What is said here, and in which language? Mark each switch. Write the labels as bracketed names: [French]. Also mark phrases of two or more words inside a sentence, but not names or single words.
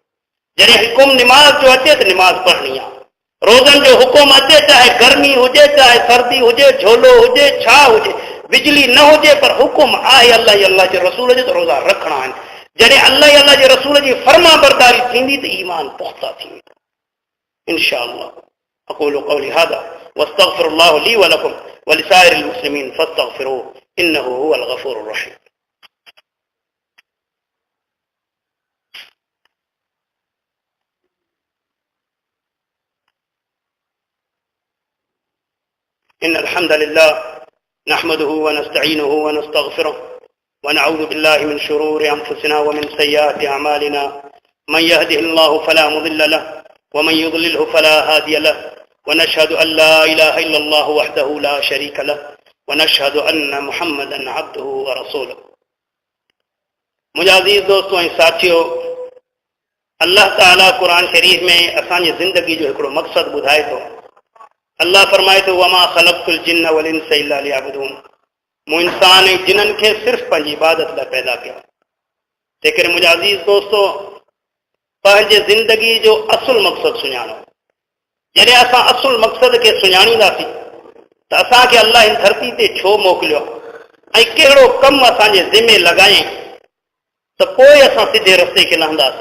[Sindhi] जॾहिं हुकुम निमाज़ जो अचे त निमाज़ पढ़णी आहे, रोज़नि जो हुकुम अचे, चाहे गर्मी हुजे, चाहे सर्दी हुजे, झोलो हुजे, छा हुजे, बिजली न हुजे, पर हुकुम आहे अल्लाह ऐं अल्लाह जे रसूल जो, त रोज़ा रखणा आहिनि। जॾहिं अल्लाह ऐं अल्लाह जे रसूल जी फर्मा बरदारी थींदी त ईमान पुख्ता थी वेंदो। [Arabic] إن شاء الله أقول قولي هذا وأستغفر الله لي ولكم ولسائر المسلمين فاستغفروه إنه هو الغفور الرحيم. إن الحمد لله نحمده ونستعينه ونستغفره ونعوذ بالله من شرور أنفسنا ومن سيئات أعمالنا من يهده الله فلا مضل له ومن يضلل فلا هادي له ونشهد أن لا إله إلا الله وحده لا شريك له ونشهد أن محمدا عبده ورسوله. [Sindhi] मुंहिंजा अज़ीज़ दोस्तों ऐं साथियो, अल्लाह ताला कुरान शरीफ में असांजी ज़िंदगी जो हिकिड़ो मक़सदु ॿुधाए थो। अल्लाह फरमाए थो [Arabic] وما خلقت الجن والإنس إلا ليعبدون, [Sindhi] मूं इंसान ऐं जिननि खे सिर्फ़ु पंहिंजी इबादत लाइ पैदा कयो। तंहिं करे मुंहिंजा अज़ीज़ दोस्तो, पंहिंजे ज़िंदगी जो असुल मक़सदु सुञाणो। जॾहिं असां असुल मक़सद खे सुञाणींदासीं त असांखे अल्लाह हिन धरती ते छो मोकिलियो ऐं कहिड़ो कमु असांजे ज़िमे लॻायईं, त पोइ असां सिधे रस्ते खे लहंदासीं।